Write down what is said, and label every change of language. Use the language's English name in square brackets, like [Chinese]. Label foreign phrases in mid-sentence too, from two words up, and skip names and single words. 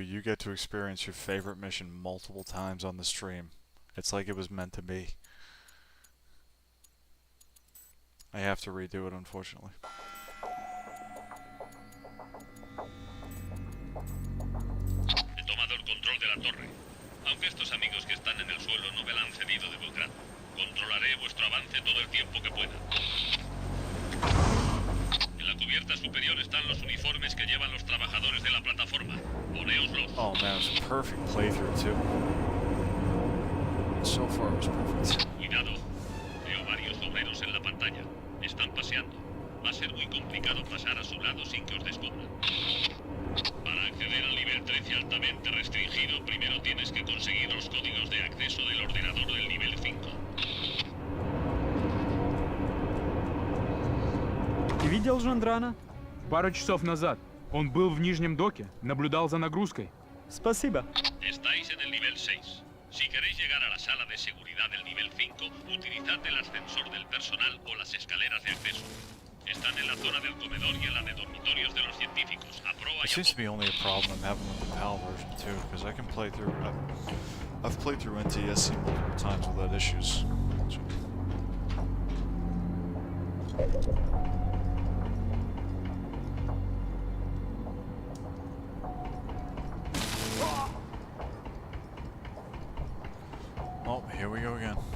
[English] You get to experience your favorite mission multiple times on the stream. It's like it was meant to be. I have to redo it, unfortunately. [Spanish] He tomado el control de la torre. Aunque estos amigos que están en el suelo no me la han cedido de buen grado. Controlaré vuestro avance todo el tiempo que pueda. En la cubierta superior están los uniformes que llevan los trabajadores de la plataforma. Ponéoslos. [English] Oh man, it was a perfect playthrough too. So far it was perfect. [Spanish] Cuidado. Veo varios obreros en la pantalla. Están paseando. Va a ser muy complicado pasar a su lado sin que os descubran. Para acceder al nivel 13 altamente restringido, primero tienes que conseguir los códigos de acceso del ordenador del nivel 5. [Russian] Ты видел Жандрана? Пару часов назад. Он был в нижнем доке, наблюдал за нагрузкой. Спасибо. [Spanish] Estáis en el nivel 6. Si queréis llegar a la sala de seguridad del nivel 5, utilizad el ascensor del personal o las escaleras de acceso. Están en la zona del comedor y en la de dormitorios de los científicos. A proa [English] It [Spanish] y a [English] seems to be only a problem I'm having with the PAL version too, because I can play through. I've played through NTSC multiple times without issues. Oh, here we go again.